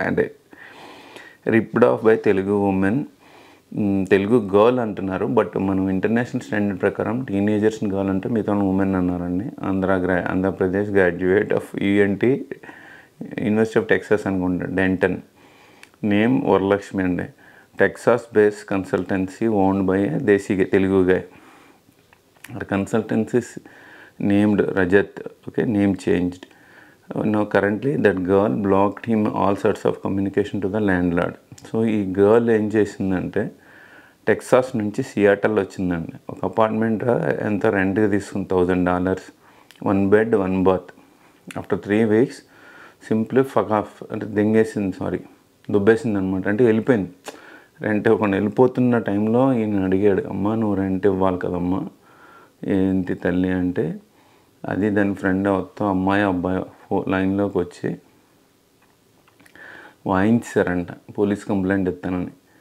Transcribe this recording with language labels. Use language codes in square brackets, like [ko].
[te] అంటే [en] ripped off by Telugu women, [te] Telugu girl అంటున్నారు, but మనం ఇంటర్నేషనల్ స్టాండర్డ్ ప్రకారం టీనేజర్స్ని గర్ల్ అంటే మిగతా ఉమెన్ అన్నారండి. [en] Andhra Pradesh graduate of యూఎన్టీ, university of Texas అనుకుంటా, Denton. Name Varalakshmi అండి. Texas base consultancy owned by desi Telugu guy. Consultancies named Rajat, okay, name changed. Now currently that girl blocked him all sorts of communication to the landlord. [te] So ఈ girl ఏం చేసిందంటే Texas నుంచి Seattle వచ్చిందండి. ఒక apartment ఎంత రెంట్కి తీసుకుంది, $1,000, [en] 1 bed 1 bath. After 3 weeks simply fuck off, [te] అంటే దుబ్బేసింది అనమాట. అంటే వెళ్ళిపోయింది, రెంట్ ఇవ్వకుండా వెళ్ళిపోతున్న టైంలో ఈయన అడిగాడు, అమ్మ నువ్వు రెంట్ ఇవ్వాలి కదమ్మా, ఏంటి తల్లి అంటే, అది దాని ఫ్రెండ్ అవుతా అమ్మాయి అబ్బాయి లైన్లోకి వచ్చి వాయించారంట, పోలీస్ కంప్లైంట్ ఇస్తానని.